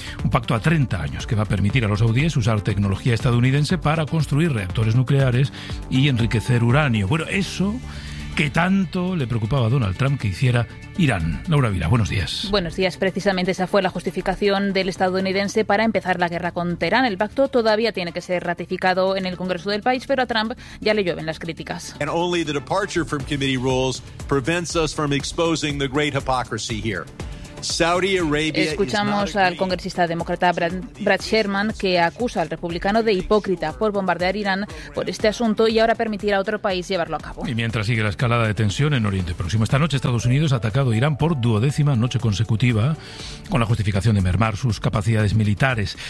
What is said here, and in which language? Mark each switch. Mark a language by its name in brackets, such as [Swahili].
[Spanish] Un pacto a 30 años que va a permitir a los saudíes usar tecnología estadounidense para construir reactores nucleares y enriquecer uranio. Bueno, eso que tanto le preocupaba a Donald Trump que hiciera Irán. Laura Vila, buenos días. Buenos días. Precisamente esa fue la justificación del estadounidense para empezar la guerra con Teherán. El pacto todavía tiene que ser ratificado en el Congreso del país, pero a Trump ya le llueven las críticas. [English] And only the departure from committee rules prevents us from exposing the great hypocrisy here. Saudi Arabia. [Spanish] Escuchamos al congresista demócrata Brad Sherman, que acusa al republicano de hipócrita por bombardear Irán por este asunto y ahora permitir a otro país llevarlo a cabo. Y mientras sigue la escalada de tensión en Oriente Próximo, esta noche Estados Unidos ha atacado a Irán por duodécima noche consecutiva con la justificación de mermar sus capacidades militares.